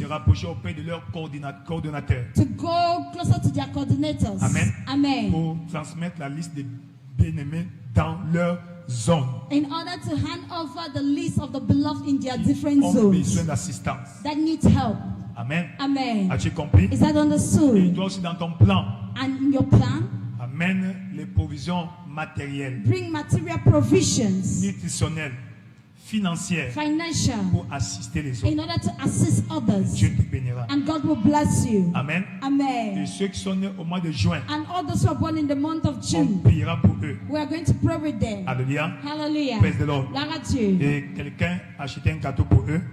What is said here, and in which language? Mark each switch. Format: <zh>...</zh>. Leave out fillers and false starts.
<fr>se rapprocher auprès de leur coordonnateur</fr> <en>to go closer to their coordinators.</en> <fr>Amen.</fr> <en>Amen.</en> <fr>pour transmettre la liste des bien-aimés dans leur zone.</fr> <en>In order to hand over the list of the beloved in their different</en> <fr>Ont</fr> <en>zones</en> <fr>besoin d'assistance.</fr> <en>that need help.</en> <fr>Amen.</fr> <en>Amen.</en> <fr>As-tu compris?</fr> <en>Is that</en> <fr>Et</fr> <en>understood?</en> <fr>toi aussi dans ton plan,</fr> <en>And in your plan,</en> <fr>amène les provisions matérielles,</fr> <en>bring material provisions,</en> <fr>nutritionnelles, financières</fr> <en>financial,</en> <fr>pour assister les autres.</fr> <en>in order to assist others.</en> <fr>Dieu te bénira.</fr> <en>And God will bless you.</en> <fr>Amen. Et</fr> <en>Amen.</en> <fr>ceux qui sont nés au mois de juin,</fr> <en>And all those who are born in the month of</en> <fr>on</fr> <en>June,</en> <fr>priera pour eux.</fr> <en>we are going to pray with them.</en> <fr>Alléluia.</fr> <en>Hallelujah. Praise the Lord.</en> <fr>Gloire à Dieu. Et quelqu'un a acheté un gâteau pour eux.</fr>